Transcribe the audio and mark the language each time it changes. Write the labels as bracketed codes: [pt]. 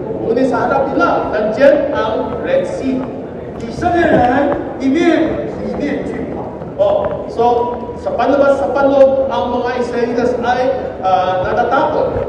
[tl] Ngunit sa harap nila, nandyan ang Red Sea. [zh] 以色列人一面里面惧怕， [tl] So, sa panlabas sa panloob, ang mga Israelitas ay natatakot.